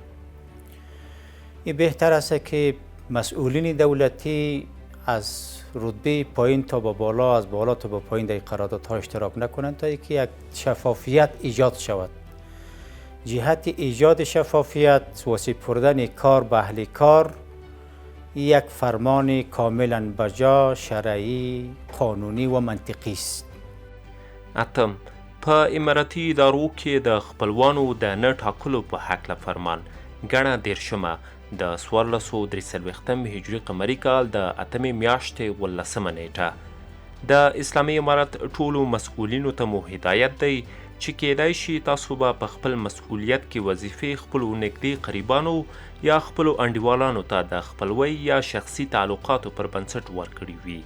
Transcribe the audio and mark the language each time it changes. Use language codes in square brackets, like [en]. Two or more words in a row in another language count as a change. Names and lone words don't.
[fa] این بهتر است که مسئولین دولتی از رتبه پایین تا به بالا، از بالا تا به پایین در قراردادها اشتراک نکنند تا اینکه یک شفافیت ایجاد شود. جهت ایجاد شفافیت و سپردن کار به اهل کار یک فرمان کاملا بجا، شرعی، قانونی و منطقی است. [ps] اتم په اماراتي ادارو کې د خپلوانو د نه ټاکلو په هکله فرمان ګڼه دیرشمه د 1443 هجري قمري کال د 8 میاشتې 18 نیټه د اسلامي امارت ټولو مسؤلینو ته مو هدایت دی چې کېدای شي تاسو به په خپل مسؤلیت کې وظیفې خپلو نږدې قریبانو یا خپلو انډیوالانو ته د خپلوۍ یا شخصي تعلقاتو پر بنسټ ورکړي وي.